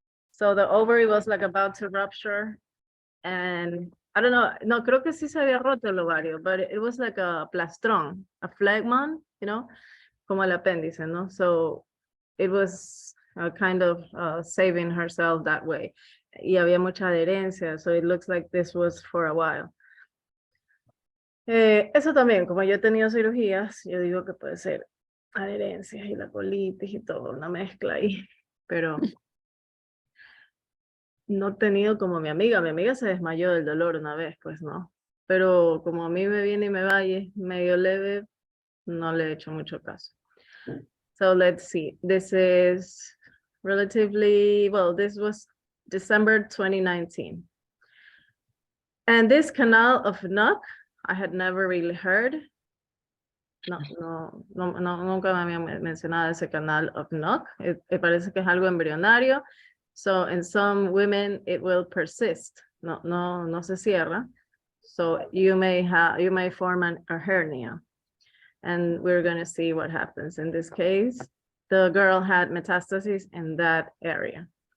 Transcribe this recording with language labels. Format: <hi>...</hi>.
<en>So the ovary was like about to rupture, and I don't know,</en> <es>no, creo que sí se había roto el ovario,</es> <en>but it was like a plastrón, a phlegmon, you know,</en> <es>como el apéndice, ¿no?</es> <en>So it was kind of saving herself that way.</en> <es>Y había mucha adherencia,</es> <en>so it looks like this was for a while.</en> <es>Eso también, como yo he tenido cirugías, yo digo que puede ser adherencias y la colitis y todo, una mezcla ahí, pero no he tenido como mi amiga se desmayó del dolor una vez, pues no, pero como a mí me viene y me va y es medio leve, no le he hecho mucho caso.</es> <en>So let's see, this is relatively, well, this was December 2019. And this canal of Nuck, I had never really heard.</en> <es>No, nunca me habían mencionado ese canal of Nuck. Me parece que es algo embrionario.</es> <en>So in some women, it will persist.</en> <es>No se cierra.</es> <en>So you may form a hernia. And we're going to see what happens in this case. The girl had metastases in that area.</en>